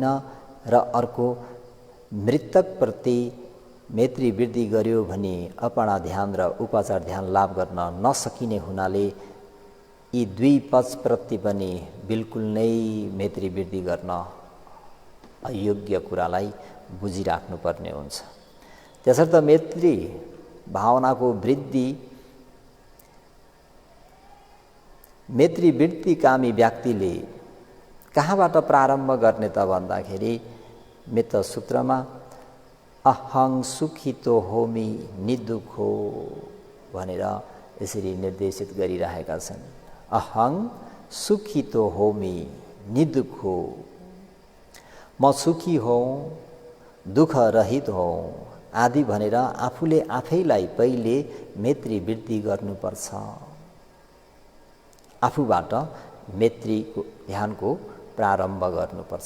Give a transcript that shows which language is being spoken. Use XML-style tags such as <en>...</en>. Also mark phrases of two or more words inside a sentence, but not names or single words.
<ne>र अर्को मृतकप्रति मैत्री वृद्धि गर्यो भने अपना ध्यान र उपचार ध्यान लाभ गर्न नसकिने हुनाले यी दुई पक्षप्रति पनि बिल्कुल नै मैत्री वृद्धि गर्न अयोग्य कुरालाई बुझिराख्नुपर्ने हुन्छ। त्यसर्थ मैत्री भावनाको वृद्धि मैत्री वृद्धि कामी व्यक्तिले कहाँबाट प्रारम्भ गर्ने त भन्दाखेरि मित्त सूत्रमा</ne> <pi>अहं सुखितो होमि निदुखो</pi> <ne>भनेर यसरी निर्देशित गरिरहेका छन्।</ne> <pi>अहं सुखितो होमि निदुखो,</pi> <ne>म सुखी हौँ, दुःख रहित हौँ आदि भनेर आफूले आफैलाई पहिले मैत्री वृद्धि गर्नुपर्छ। आफूबाट मैत्रीको ध्यानको प्रारम्भ गर्नुपर्छ।</ne>